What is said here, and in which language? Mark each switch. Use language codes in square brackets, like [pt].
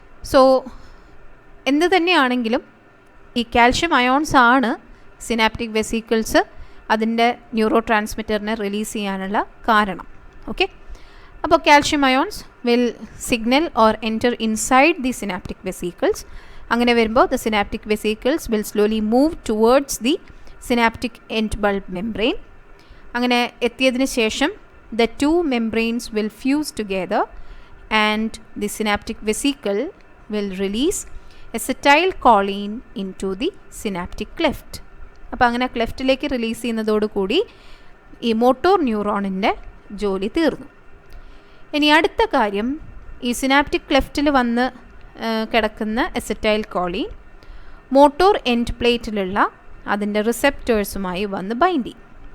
[ml] So എന്ത് തന്നെയാണെങ്കിലും ഈ കാൽഷ്യം അയോൺസ് ആണ് സിനാപ്റ്റിക് വെസിക്കിൾസ് അതിൻ്റെ ന്യൂറോ ട്രാൻസ്മിറ്ററിനെ റിലീസ് ചെയ്യാനുള്ള കാരണം. [en] Okay, അപ്പോൾ calcium ions will signal or enter inside the synaptic vesicles. [ml] അങ്ങനെ വരുമ്പോൾ [en] The synaptic vesicles will slowly move towards the synaptic end bulb membrane. [ml] അങ്ങനെ എത്തിയതിന് ശേഷം [en] the two membranes will fuse together and the synaptic vesicle will release acetylcholine into the synaptic cleft. [ml] അപ്പോൾ അങ്ങനെ ക്ലെഫ്റ്റിലേക്ക് release ചെയ്യുന്നതോടുകൂടി ഈ motor ന്യൂറോണിൻ്റെ ജോലി തീർന്നു. ഇനി അടുത്ത കാര്യം, ഈ സിനാപ്റ്റിക് ക്ലെഫ്റ്റിൽ വന്ന് കിടക്കുന്ന അസറ്റൈൽകോളിൻ മോട്ടോർ എൻഡ് പ്ലേറ്റിലുള്ള അതിൻ്റെ റിസെപ്റ്റേഴ്സുമായി വന്ന് ബൈൻഡ് ചെയ്യും.